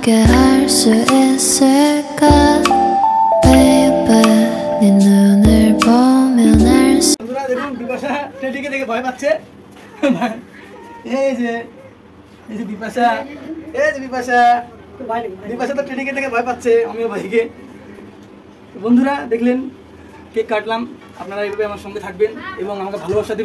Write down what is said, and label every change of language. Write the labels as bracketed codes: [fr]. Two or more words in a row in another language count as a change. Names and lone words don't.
[ko] 할 수 있을까 Baby 네 눈을 보면 알 수 [bn] বন্ধুরা দেখুন বিপাশা টেডিকে দেখে ভয় পাচ্ছে। এই যে বিপাশা, বিপাশা তো টেডিকে দেখে ভয় পাচ্ছে অমিয় ভাইকে। বন্ধুরা দেখলেন কেক কাটলাম, আপনারা এইভাবে আমার সঙ্গে থাকবেন এবং আমাকে ভালোবাসা দিবেন।